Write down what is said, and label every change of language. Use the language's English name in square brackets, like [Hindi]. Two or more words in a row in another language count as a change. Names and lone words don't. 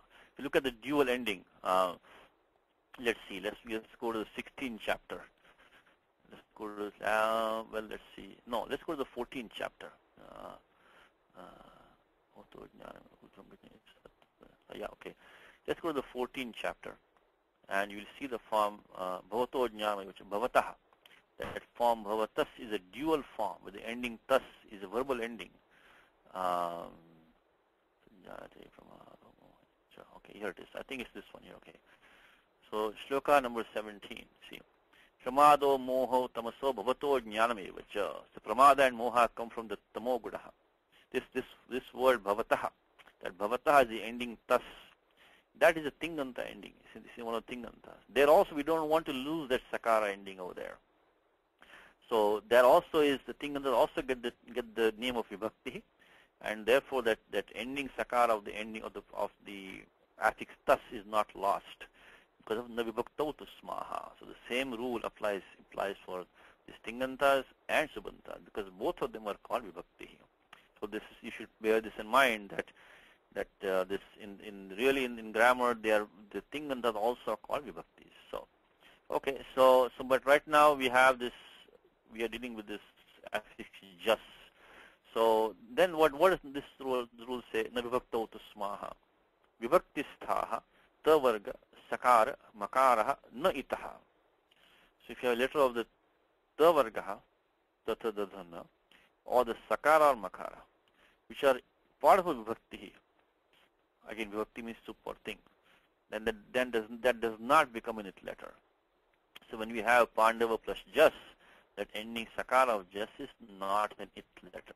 [English] If you look at the dual ending, let's see, let's go to the 16th chapter. Let's go to let's see. No, let's go to the 14th chapter. Yeah, okay. Let's go to the 14th chapter, and you'll see the form [Sanskrit] bhavato jnana, [English] which is bhavataha. That form bhavatas is a dual form, where the ending tas is a verbal ending. Okay, here it is. I think it's this one here. Okay. So shloka number 17. See, [Sanskrit] pramado moho tamaso bhavato jnanameva cha. [English] So pramada and moha come from the [Sanskrit] tamo gudaha. [English] This word bhavataha, that bhavataha is the ending tas. That is a tinganta ending. This is one of the tingantas. There also we don't want to lose that sakara ending over there. So there also is the tinganta also get the name of vibhakti, and therefore that ending sakara of the ending of the affix tas is not lost, because of [Sanskrit] na vibhaktau tu smaha. [English] So the same rule applies for these tingantas and subantas, because both of them are called vibhakti. So this is, you should bear this in mind, that this in grammar the tingantas also are called vibhaktis. So okay, so but right now we have this, we are dealing with this affix just. So then what does this rule say? [Sanskrit] Na vibhaktau tu smaha vibhaktisthaha ta varga sakara makaraha na itaha. [English] So if you have a letter of the ta vargaha, [Sanskrit] tata dadhana, [English] or the sakara or makara, which are part of a vibhakti, again vibhakti means soup or thing, then that does not become in its letter. So when we have Pandava plus jas, that ending sakara of jas is not in its letter.